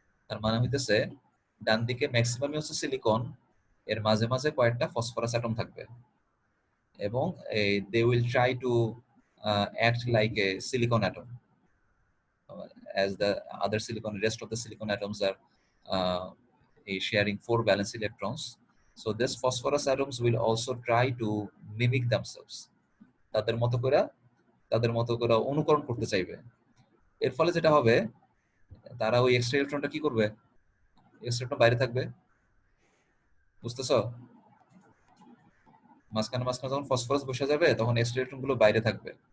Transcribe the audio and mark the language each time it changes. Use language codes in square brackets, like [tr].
[bn] তার মানে হইতেছে ডান দিকে ম্যাক্সিমামই হচ্ছে সিলিকন, এর মাঝে মাঝে কয়েকটা ফসফরাস অ্যাটম থাকবে এবং [en] They will try to act like a silicon atom as the other silicon, rest of the silicon atoms are sharing 4 valence electrons. So this phosphorus atoms will also try to mimic themselves. [bn] তাদের মতো করে অনুকরণ করতে চাইবে। এর ফলে যেটা হবে, তারা ওই এক্সট্রা ইলেকট্রনটা কি করবে? এক্সট্রা ইলেকট্রন বাইরে থাকবে, বুঝতেছ? মাঝখানে যখন ফসফরাস বসে যাবে তখন এক্সট্রা ইলেকট্রন গুলো বাইরে থাকবে।